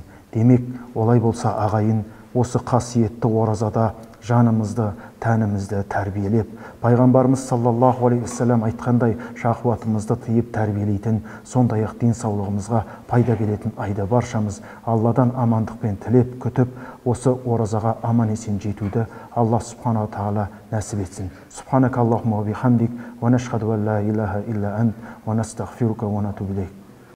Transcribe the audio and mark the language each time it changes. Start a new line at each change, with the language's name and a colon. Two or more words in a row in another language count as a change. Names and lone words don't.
Kazakh: Демек, олай болса ағайын, осы қасиетті оразада жанымызды, тәнімізді тәрбиелеп, пайғамбарымыз
Arabic: صلى الله عليه وسلم
Kazakh: айтқандай шахуатымызды тыйып тәрбиелейтін, сондай-ақ денсаулығымызға пайда беретін айда баршамыз Алладан амандықпен тілеп, күтіп, осы оразаға аман есен жетуді Алла субхана тағала нәсіп етсін.
Arabic: سبحانك اللهم وبحمدك، وأشهد أن لا إله إلا أنت، وأستغفرك وأتوب إليك.